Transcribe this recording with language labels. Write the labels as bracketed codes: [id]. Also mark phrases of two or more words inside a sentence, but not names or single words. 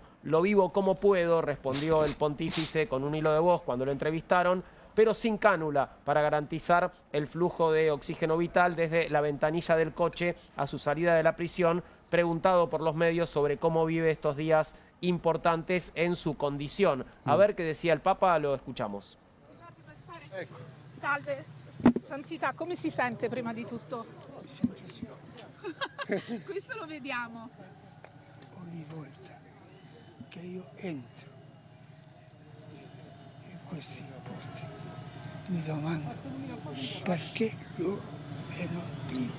[es] Lo vivo como puedo, respondió el pontífice con un hilo de voz cuando lo entrevistaron, pero sin cánula para garantizar el flujo de oxígeno vital desde la ventanilla del coche a su salida de la prisión, preguntado por los medios sobre cómo vive estos días importantes en su condición. A ver qué decía el Papa, lo escuchamos. [it] Salve, Santità, come si sente prima di tutto? Questo lo vediamo. Ogni volta che io entro in questi posti mi domando perché loro e non io.